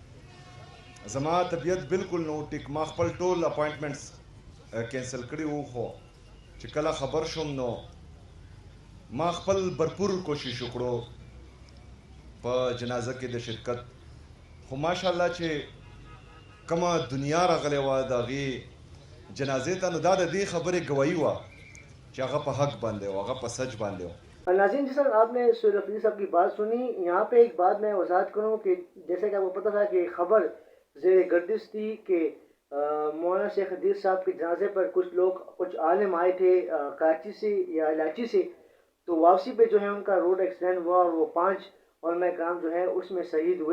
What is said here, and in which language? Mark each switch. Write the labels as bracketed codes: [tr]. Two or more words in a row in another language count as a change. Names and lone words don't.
[ps] زما طبیعت بالکل نو ټیک، ما خپل ټول اپاینټمنټس کینسل کړي وو، خو چې کله خبر شوم نو ما خپل بھرپور کوشش وکړو په جنازه کې د شرکت، خو ماشاءالله چې کومه دنیا راغلی وه د هغې جنازې ته، نو دا د دې خبرې گواهي وه کہ هغه په حق باندې و، هغه په سچ باندې و۔ [ur] ناظرین، جس طرح آپ نے سید افریدی صاحب کی بات سنی، یہاں پہ ایک بات میں وضاحت کروں کہ جیسے کہ آپ کو پتہ تھا کہ خبر زیر گردش تھی کہ مولانا شیخ عدیث صاحب کے جنازے پر کچھ عالم آئے تھے کراچی سے یا علاچی سے، تو واپسی پہ جو ہے ان کا روڈ ایکسیڈنٹ ہوا اور وہ 5 علماء کرام جو ہے اس میں شہید ہوئے۔